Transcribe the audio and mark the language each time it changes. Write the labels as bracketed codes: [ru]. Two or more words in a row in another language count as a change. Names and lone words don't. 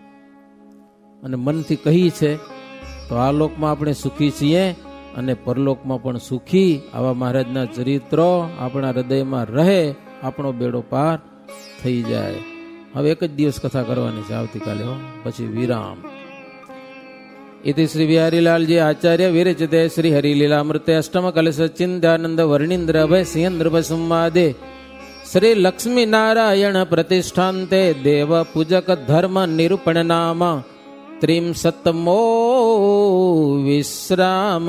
[gu] અને મનથી કહી છે તો આ લોકમાં આપણે સુખી છીએ અને પરલોકમાં પણ સુખી. આવા મહારાજના ચરિત્રો આપણા હૃદયમાં રહે, આપણો બેડો પાર થઈ જાય. હવે એક જ દિવસ કથા કરવાની છે, આવતીકાલે પછી વિરામ. [sa] इति श्री बिहारीलाल जी आचार्य विरचिते श्री हरिलीलामृते अष्टम कलश चिंत्यानंद वर्णींद्र अभय सिंह संवादे श्री लक्ष्मी नारायण प्रतिष्ठान्ते देव पूजक धर्म निरूपण नाम त्रिंशत्तमो विश्राम.